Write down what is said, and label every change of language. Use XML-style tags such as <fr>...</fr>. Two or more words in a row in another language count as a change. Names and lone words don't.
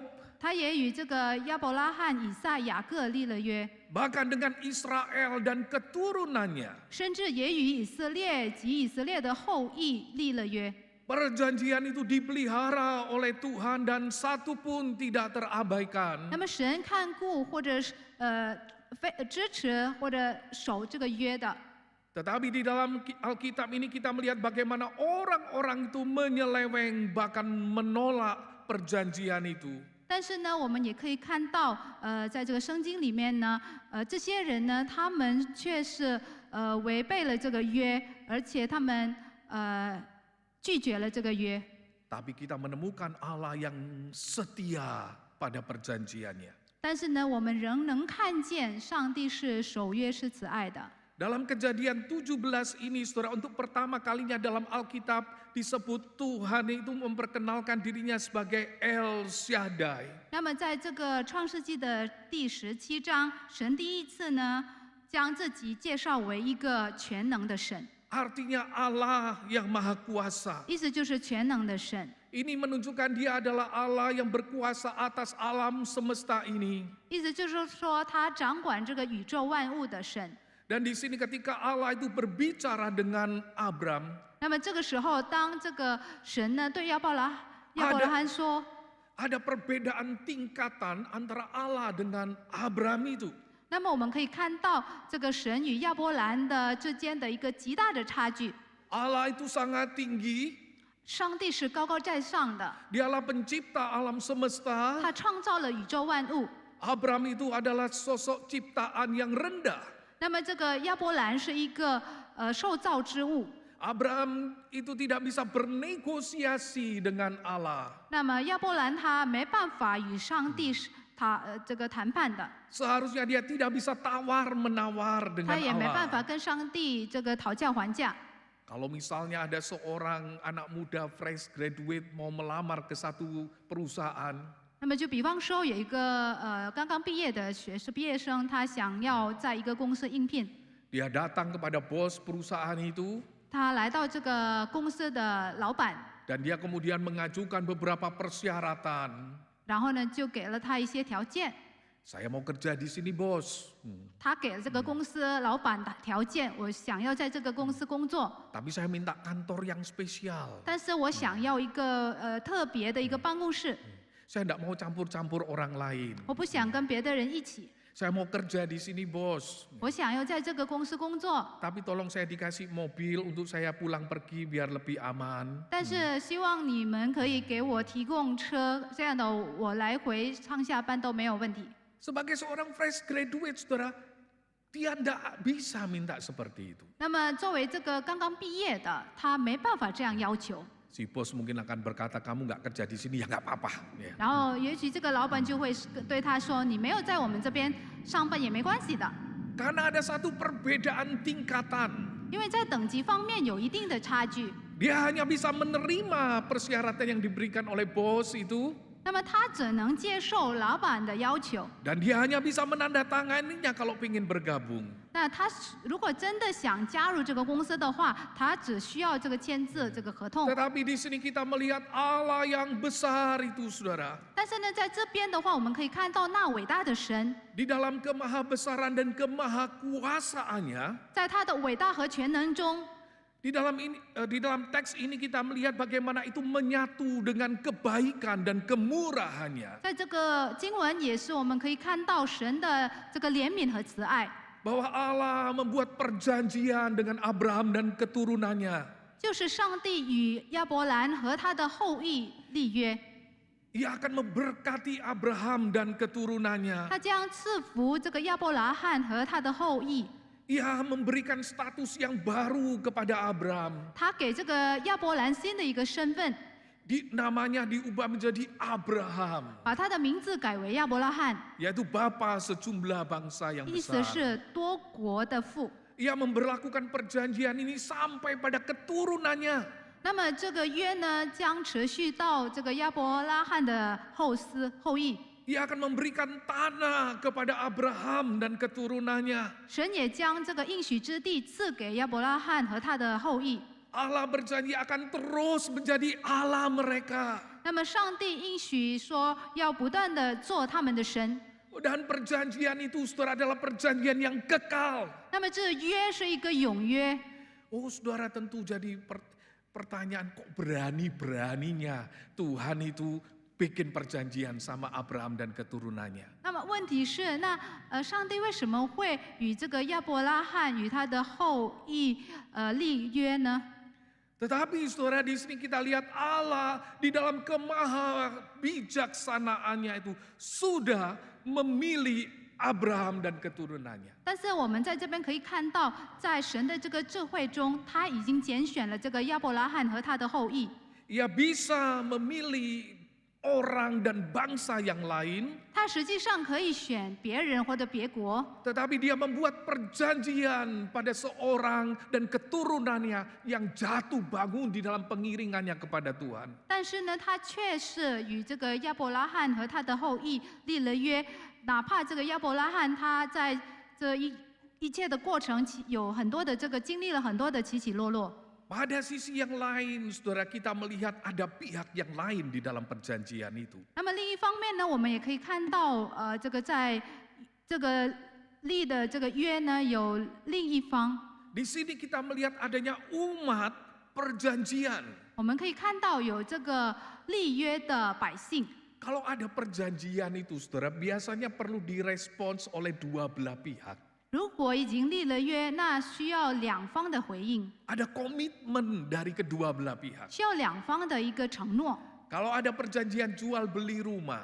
<zh>他也与这个亚伯拉罕、以撒、雅各立了约，</zh> <id>Bahkan dengan Israel dan keturunannya.</id> <zh>甚至也与以色列及以色列的后裔立了约。</zh> <id>Perjanjian itu dipelihara oleh Tuhan dan satu pun tidak terabaikan.</id> <zh>那么神看顾或者是支持或者守这个约的。</zh> <id>Tetapi di dalam Alkitab ini kita melihat bagaimana orang-orang itu menyeleweng bahkan menolak perjanjian itu.</id> <zh>但是呢，我们也可以看到，在这个圣经里面呢，这些人呢，他们却是违背了这个约，而且他们拒绝了这个约。</zh> <id>Tapi kita menemukan Allah yang setia pada perjanjiannya.</id> <zh>但是呢，我们仍能看见上帝是守约是慈爱的。</zh> <id>Dalam Kejadian 17 ini, saudara, untuk pertama kalinya dalam Alkitab disebut Tuhan itu memperkenalkan dirinya sebagai El Shaddai.</id> <zh>那么在这个创世纪的第17章，神第一次呢，将自己介绍为一个全能的神，</zh> <id>Artinya Allah yang Maha Kuasa.</id> <zh>意思就是全能的神。</zh> <id>Ini menunjukkan dia adalah Allah yang berkuasa atas alam semesta ini.</id> <zh>意思就是说，他掌管这个宇宙万物的神。</zh> <id>Dan di sini ketika Allah itu berbicara dengan Abram,</id> <zh>那么这个时候，当这个神呢对亚伯拉罕说，</zh> <id>ada perbedaan tingkatan antara Allah dengan Abram itu.</id> <zh>那么我们可以看到这个神与亚伯兰的之间的一个极大的差距。</zh> <id>Allah itu sangat tinggi,</id> <zh>上帝是高高在上的，</zh> <id>dialah pencipta alam semesta.</id> <zh>他创造了宇宙万物。</zh> <id>Abram itu adalah sosok ciptaan yang rendah.</id> <zh>那么这个亚伯兰是一个受造之物。</zh> <id>Abram itu tidak bisa bernegosiasi dengan Allah.</id> <zh>那么亚伯兰他没办法与上帝这个谈判的，</zh> <id>Seharusnya dia tidak bisa tawar-menawar</id> <zh>他</zh> <id>dengan</id> <zh>也没办</zh> <id>Allah.</id> <zh>法跟上帝这个讨价还价。</zh> <id>Kalau misalnya ada seorang anak muda</id> <en>fresh graduate</en> <id>mau melamar ke satu perusahaan,</id> <zh>那么就比方说有一个刚刚毕业的毕业生，他想要在一个公司应聘，</zh> <id>dia datang kepada bos perusahaan itu</id> <zh>他来到这个公司的老板，</zh> <id>dan dia kemudian mengajukan beberapa persyaratan.</id> <zh>然后呢就给了他一些条件。</zh> <id>Saya mau kerja di sini, bos.</id> <zh>他给了这个公司老板的条件，我想要在这个公司工作，</zh> <id>Tapi saya minta kantor yang spesial.</id> <zh>但是我想要一个特别的一个办公室，</zh> <id>Saya tidak mau campur-campur orang lain.</id> <zh>我不想跟别的人一起，</zh> <id>Saya mau kerja di sini, bos.</id> <zh>我想要在这个公司工作，</zh> <id>Tapi tolong saya dikasih mobil untuk saya pulang pergi biar lebih aman.</id> <zh>但是希望你们可以给我提供车，这样的我来回上下班都没有问题。</zh> <id>Sebagai seorang</id> <en>fresh graduate,</en> <id>saudara, dia tidak bisa minta seperti itu.</id> <zh>那么作为这个刚刚毕业的，他没办法这样要求。</zh> <id>Si bos mungkin akan berkata, kamu nggak kerja di sini ya nggak apa-apa. Ya.</id> <zh>然后也许这个老板就会对他说：“你没有在我们这边上班也没关系的，</zh> <id>Karena ada satu perbedaan tingkatan.</id> <zh>因为在等级方面有一定的差距。”</zh> <id>Dia hanya bisa menerima persyaratan yang diberikan oleh bos itu.</id> <zh>那么他只能接受老板的要求。</zh> <id>Dan dia hanya bisa menandatanganinya kalau ingin bergabung.</id> <zh>那他如果真的想加入这个公司的话，他只需要这个签字这个合同。</zh> <id>Tetapi di sini kita melihat Allah yang besar itu, saudara.</id> <zh>但是呢，在这边的话，我们可以看到那伟大的神，</zh> <id>Di dalam kemahabesaran dan kemahakuasaannya,</id> <zh>在他的伟大和全能中，</zh> <id>di dalam teks ini kita melihat bagaimana itu menyatu dengan kebaikan dan kemurahannya.</id> <zh>在这个经文也是我们可以看到神的这个怜悯和慈爱，</zh> <id>Bahwa Allah membuat perjanjian dengan Abraham dan keturunannya.</id> <zh>就是上帝与亚伯兰和他的后裔立约，</zh> <id>Ia akan memberkati Abraham dan keturunannya.</id> <zh>他将赐福这个亚伯拉罕和他的后裔，</zh> <id>Ia memberikan status yang baru kepada Abraham.</id> <zh>他给这个亚伯兰新的一个身份，</zh> <id>Namanya diubah menjadi Abraham,</id> <zh>把他的名字改为亚伯拉罕，</zh> <id>yaitu bapa sejumlah bangsa yang</id> <zh>意思</zh> <id>besar.</id> <zh>是多国的父。</zh> <id>Ia memberlakukan perjanjian ini sampai pada keturunannya.</id> <zh>那么这个约呢，将持续到这个亚伯拉罕的后裔。</zh> <id>Ia akan memberikan tanah kepada Abraham dan keturunannya.</id> <zh>神也将这个应许之地赐给亚伯拉罕和他的后裔。</zh> <id>Allah berjanji akan terus menjadi Allah mereka.</id> <zh>那么上帝应许说，要不断的做他们的神。</zh> <id>Dan perjanjian itu, saudara, adalah perjanjian yang kekal.</id> <zh>那么这约是一个永约。</zh> <id>Oh, saudara, tentu jadi pertanyaan, kok berani-beraninya Tuhan itu bikin perjanjian sama Abraham dan keturunannya.</id> <zh>那么问题是，上帝为什么会与这个亚伯拉罕与他的后裔立约呢？</zh> <id>Tetapi saudara, di sini kita lihat Allah di dalam kemahabijaksanaannya itu sudah memilih Abraham dan keturunannya.</id> <zh>但是我们在这边可以看到，在神的这个智慧中，他已经拣选了这个亚伯拉罕和他的后裔。</zh> <id>Ia bisa memilih orang dan bangsa yang lain,</id> <zh>他实际上可以选别人或者别国，</zh> <id>tetapi dia membuat perjanjian pada seorang dan keturunannya yang jatuh bangun di dalam pengiringannya kepada Tuhan.</id> <zh>但是呢，他却是与这个亚伯拉罕和他的后裔立了约，哪怕这个亚伯拉罕他在这一切的过程有很多的这个经历了很多的起起落落。</zh> <id>Pada sisi yang lain, saudara, kita melihat ada pihak yang lain di dalam perjanjian itu.</id> <zh>那么另一方面呢，我们也可以看到，这个在这个立的这个约呢，有另一方。</zh> <id>Di sini kita melihat adanya umat perjanjian.</id> <zh>我们可以看到有这个立约的百姓。</zh> <id>Kalau ada perjanjian itu, saudara, biasanya perlu direspons oleh dua belah pihak.</id> <zh>如果已经立了约，那需要两方的回应，</zh> <id>Ada komitmen dari kedua belah pihak.</id> <zh>需要两方的一个承诺。</zh> <id>Kalau ada perjanjian jual beli rumah,</id>